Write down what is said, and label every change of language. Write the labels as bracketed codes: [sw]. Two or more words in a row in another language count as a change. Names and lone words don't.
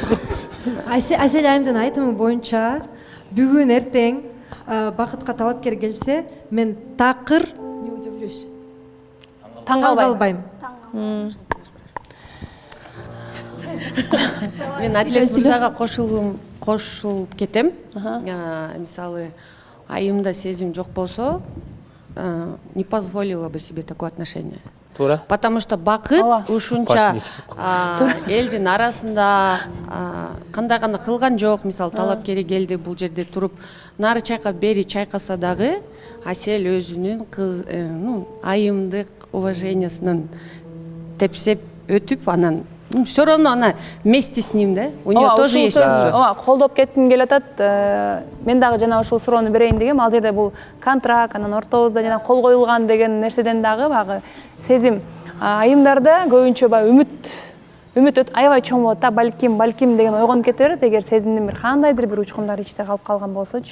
[ky] Асел айымдын айтымы боюнча бүгүн эртең Бакытка талапкер келсе, мен такыр таң калбайм. Мен Адилет мырзага кошулуп кетем. Мисалы, айымда сезим жок болсо, [ru] не позволила бы себе такое отношение. [ky] Потому что Бакыт ушунча элдин арасында кандай гана кылган жок. Мисалы, талапкери келди, бул жерде туруп нары чайкап, бери чайкаса дагы Асел өзүнүн айымдык уважениясынан тепсеп өтүп, анан [ru] все равно она вместе с ним, [ky] да? [ru] У нее тоже есть чувство. [ky] Колдоп кетким келип атат. Мен дагы жана ушул суроону берейин дегем. Ал жерде бул контракт, анан ортобузда жана кол коюлган деген нерседен дагы багы сезим айымдарда көбүнчө үмүт аябай чоң болот да, балким деген ойгонуп кете берет, эгер сезимдин бир кандайдыр бир учкундар ичте калып калган болсочу.